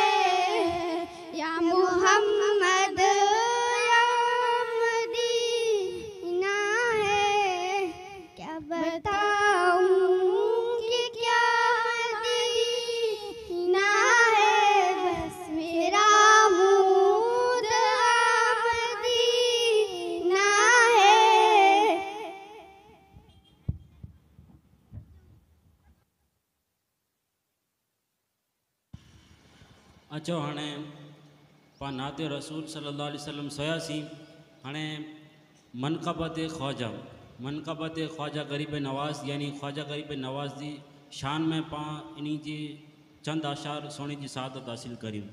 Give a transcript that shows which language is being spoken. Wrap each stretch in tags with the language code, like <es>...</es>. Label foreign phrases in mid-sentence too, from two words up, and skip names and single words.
<hi>या मोहम्मद या मदीना है। क्या बताऊं कि क्या मदीना है, बस मेरा मूड मदीना है।</hi> <sd>अचो हाणे पा नाते रसूल</sd> <ar>صلى الله عليه وسلم</ar> <sd>सोयासीं। हाणे मनक़बत ख्वाजा, मनक़बत ख्वाजा गरीब नवाज़ यानी ख्वाजा गरीब नवाज़ जी शान में पा इन्ही जी चंद आशार सोने जी सादत हासिल करियूं।</sd>